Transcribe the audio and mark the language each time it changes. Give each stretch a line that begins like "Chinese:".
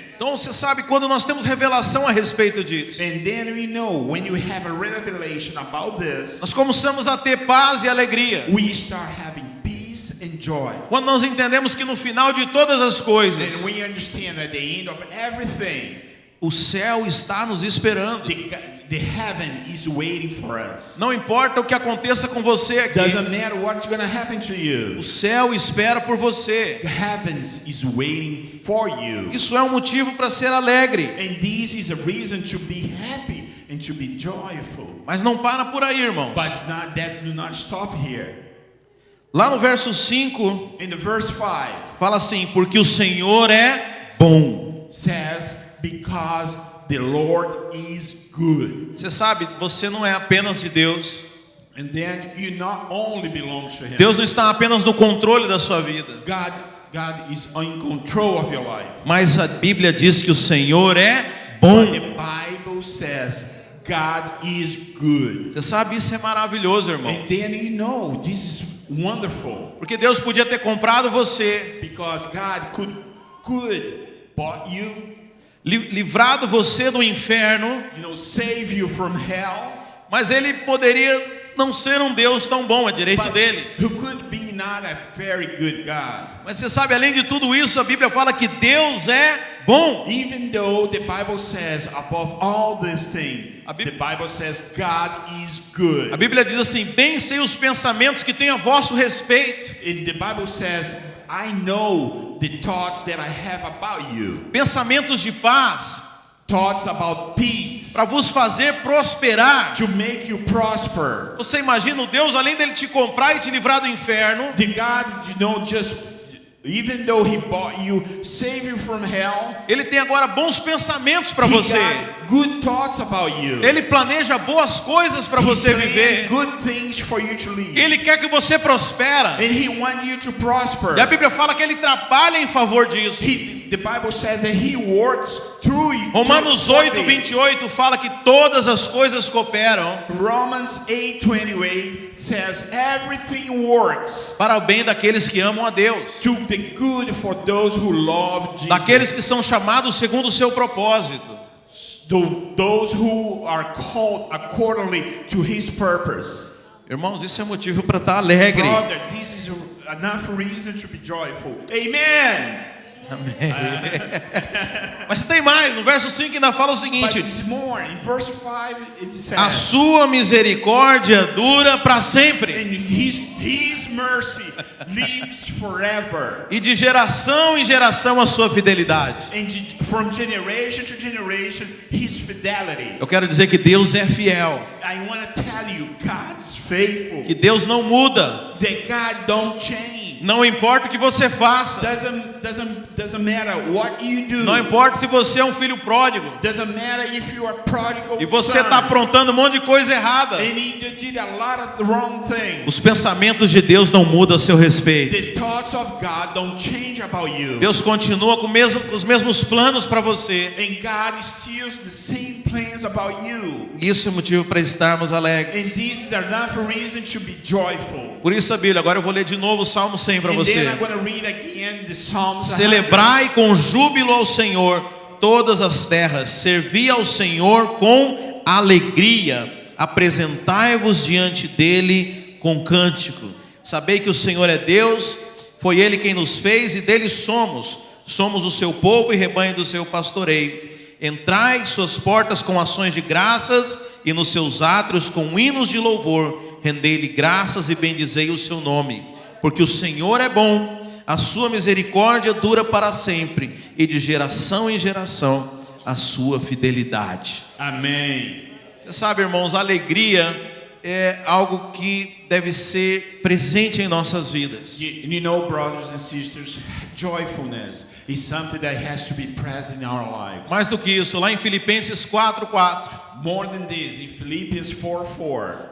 Portuguese: Então você sabe, quando nós temos revelação a respeito disso,
English: And then we know when you have a revelation about this,
Portuguese: nós começamos a ter paz e alegria.
English: we start having peace and joy.
Portuguese: Quando nós entendemos que no final de todas as coisas,
English: And we understand at the end of everything,
Portuguese: o céu está nos esperando.
English: the heaven is waiting for us.
Portuguese: Não importa o que aconteça com você aqui,
English: Doesn't matter what's going to happen to you.
Portuguese: o céu espera por você.
English: The heavens is waiting for you.
Portuguese: Isso é um motivo para ser alegre.
English: And this is a reason to be happy and to be joyful.
Portuguese: Mas não para por aí, irmãos.
English: But it's not that do not stop here.
Portuguese: Lá no verso 5,
English: In the verse 5
Portuguese: fala assim: porque o Senhor é bom.
English: says, because the Lord is good.
Portuguese: Você sabe, você não é apenas de Deus.
English: And then you not only belong to Him.
Portuguese: Deus não está apenas no controle da sua vida.
English: God is in control of your life.
Portuguese: Mas a Bíblia diz que o Senhor é
English: But
Portuguese: bom.
English: the Bible says God is good.
Portuguese: Você sabe, isso é maravilhoso, irmão.
English: And then you know this is wonderful.
Portuguese: Porque Deus podia ter comprado você,
English: Because God could bought you,
Portuguese: livrado você do inferno,
English: save you from hell.
Portuguese: mas Ele poderia não ser um Deus tão bom, é direito
English: But
Portuguese: dele.
English: who could be not a very good God.
Portuguese: Mas você sabe, além de tudo isso, a Bíblia fala que Deus é bom.
English: Even though the Bible says above all these things, the Bible says God is good.
Portuguese: A Bíblia diz assim: bem sei os pensamentos que tenho a vosso respeito.
English: And the Bible says, I know the thoughts that I have about you.
Portuguese: Pensamentos de paz,
English: Thoughts about peace,
Portuguese: para vos fazer prosperar.
English: to make you prosper.
Portuguese: Você imagina o Deus, além dele te comprar e te livrar do inferno,
English: The God, just even though He bought you, save you from hell.
Portuguese: Ele tem agora bons pensamentos para
English: He
Portuguese: você.
English: got good thoughts about you.
Portuguese: Ele planeja boas coisas para
English: He
Portuguese: você
English: planned
Portuguese: viver.
English: good things for you to live.
Portuguese: Ele quer que você prospera.
English: And He wants you to prosper.
Portuguese: E a Bíblia fala que ele trabalha em favor disso.
English: The Bible says that He works through you.
Portuguese: Romanos 8:28 fala que todas as coisas cooperam
English: Romans 8:28 says everything works
Portuguese: para o bem daqueles que amam a Deus,
English: to the good for those who love Jesus.
Portuguese: daqueles que são chamados segundo o seu propósito.
English: Those who are called accordingly to His purpose.
Portuguese: Irmãos, isso é motivo para estar alegre.
English: Brother, this is enough reason to be joyful. Amen.
Portuguese: Amém. Mas tem mais, no verso 5 ainda fala o
English: But
Portuguese: seguinte:
English: it's more. In verse 5 it
Portuguese: a
English: says,
Portuguese: sua misericórdia dura para sempre,
English: and His mercy lives forever.
Portuguese: e de geração em geração a sua fidelidade.
English: And from generation to generation, His fidelity.
Portuguese: Eu quero dizer que Deus é fiel,
English: I want to tell you, God is faithful.
Portuguese: que Deus não muda.
English: That God don't change.
Portuguese: Não importa o que você faça,
English: Doesn't matter what you do.
Portuguese: não importa se você é um filho pródigo
English: Doesn't matter if you are prodigal
Portuguese: e você
English: son.
Portuguese: está aprontando um monte de coisa errada.
English: And you did a lot of the wrong things.
Portuguese: Os pensamentos de Deus não mudam a seu respeito.
English: The thoughts of God don't change about you.
Portuguese: Deus continua com os mesmos planos para você.
English: And God steals the same plans about you.
Portuguese: Isso é motivo para estarmos alegres.
English: And this is enough reason to be joyful.
Portuguese: Por isso a Bíblia, agora eu vou ler de novo o Salmo 100 para
English: And
Portuguese: você.
English: then I'm going to read again the Psalms.
Portuguese: Celebrai com júbilo ao Senhor todas as terras, servi ao Senhor com alegria, apresentai-vos diante dele com cântico. Sabei que o Senhor é Deus, foi Ele quem nos fez e dele somos o seu povo e rebanho do seu pastoreio. Entrai suas portas com ações de graças e nos seus átrios com hinos de louvor, rendei-lhe graças e bendizei o seu nome, porque o Senhor é bom, a sua misericórdia dura para sempre, e de geração em geração a sua fidelidade. Amém. Você sabe, irmãos, a alegria é algo que deve ser presente em nossas vidas.
English: You know, brothers and sisters, joyfulness is something that has to be present in our lives.
Portuguese: Mais do que isso, lá em Filipenses 4:4,
English: More than this, in Philippians 4:4,